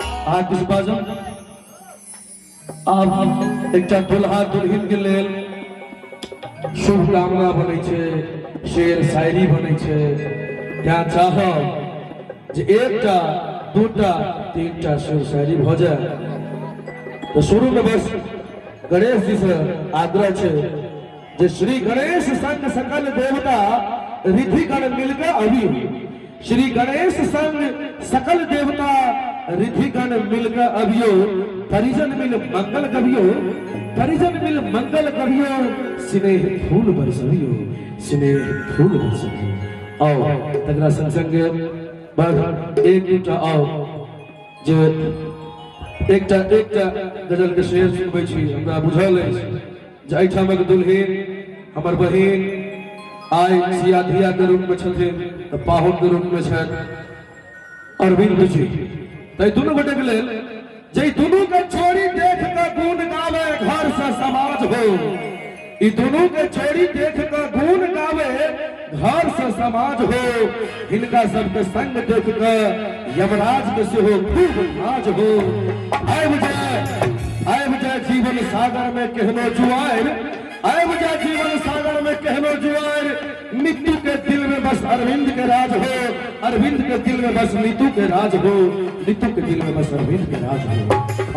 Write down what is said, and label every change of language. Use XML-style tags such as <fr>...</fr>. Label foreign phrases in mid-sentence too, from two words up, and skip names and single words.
<mai>आ किस बाजू आब एकटा दुल्हा दुल्हिन के लेल शुभकामना बनै छै, शेर शायरी बनै छै। क्या चाहब जे एकटा दूटा तीनटा शेर शायरी भ जाए तो शुरू में बस गणेश जी से आग्रह छै जे श्री गणेश संग सकल देवता रिधिगण मिलकर अभी, श्री गणेश संग सकल देवता रिधिगण मिलकर अभियो, परिजन मिल मंगल कभियो, परिजन मिल मंगल कभियो, स्नेह फूल बरसवियो, स्नेह फूल बरसवियो। आओ तकरा संग संग बस एक दूटा आओ जे एकटा गजल के शेर सुनबै छी। हमरा बुझल अछि जे एहिठामक दुल्हिन हमर बहिन आइ सिया धिया के रूप में छथिन, पाहुन के रूप में छथि अरविंद जी। तो दुनू गोटे के लेल जे दुनू के छोड़ी देख के गुण गावे घर से समाज हो, ई दुनू के छोड़ी देख के गुण गावे घर से समाज हो, हिनका सबके संग देख के यमराज के सेहो खूब नाज हो। आबि जाए जीवन सागर में कहनो जुआर, आबि जाए जीवन सागर में कहनो जुआर, नीतू के दिल में बस अरविंद के राज हो, अरविंद के दिल में बस नीतू के राज हो, नीतू के दिल में बस अरविंद के राज हो।</mai>